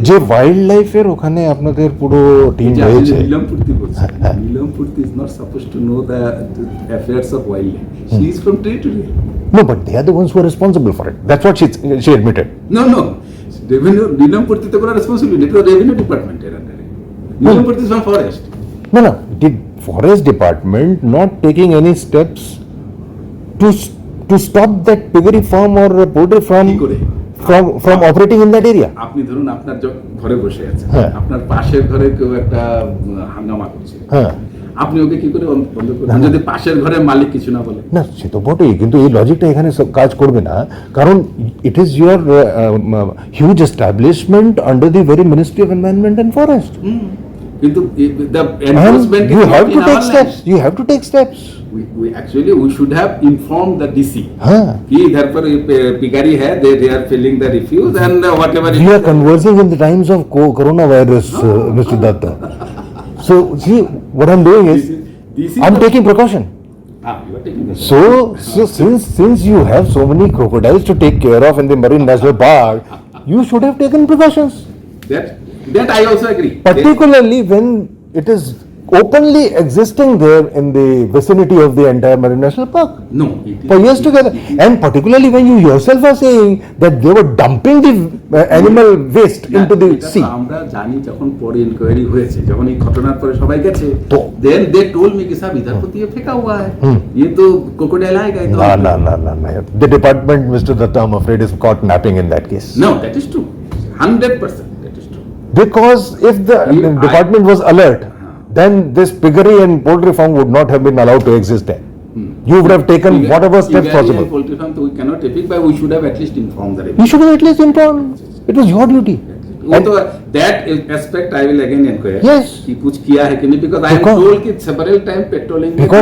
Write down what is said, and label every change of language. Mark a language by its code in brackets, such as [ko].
[bn] যে ওয়াইল্ড লাইফের ওখানে আপনাদের পুরো টিম রয়েছে [en] নীলমপূর্তি is not supposed to know the affairs of wildlife she is from territory no but they are the ones who are responsible for it that's what she admitted [bn] no revenue নীলমপূর্তি তো কোনো responsibility তো revenue ডিপার্টমেন্টের আন্ডারে নীলমপূর্তি [en] is from forest no did forest department not taking any steps to stop that piggery farm or poultry farm from operating in that area [bn] আপনি ধরুন আপনার ঘরে বসে আছেন আপনার পাশের ঘরে কেউ একটা হাঙ্গামা করছে আপনি ওকে কি করে বন্ধ করবেন যদি পাশের ঘরের মালিক কিছু না বলে না সে তো বটেই কিন্তু এই লজিকটা এখানে কাজ করবে না কারণ [en] it is your huge establishment under the very ministry of environment and forest [bn] কিন্তু [en] the enforcement you have to take steps you have to take steps we should have informed the DC [hi] कि इधर पर पिगारी है [en] they are filling the refuse and whatever we are conversing in the times of coronavirus Mr. Datta so see what I'm doing is I'm taking precaution you are taking so since you have so many crocodiles to take care of in the Marine National Park you should have taken precautions that I also agree particularly when it is openly existing there in the vicinity of the entire Marine National Park for years together and particularly when you yourself are saying that they were dumping the animal waste into the sea [bn] আমরা জানি যখন পরে inquiry হয়েছে যখন এই ঘটনার পরে সবাই গেছে [en] then they told me [hi] कि साहब इधर तो ये फेंका हुआ है ये तो crocodile आएगा [en] no the department Mr. Datta I'm afraid is caught napping in that case no that is true 100% because if the department was alert then this piggery and poultry farm would not have been allowed to exist there you would have taken whatever steps possible poultry farm we cannot evict but we should have at least informed the you should have at least informed it was your duty and that aspect I will again inquire yes [hi] कि कुछ किया है कि नहीं [en] because I am told [hi] कि several time patrolling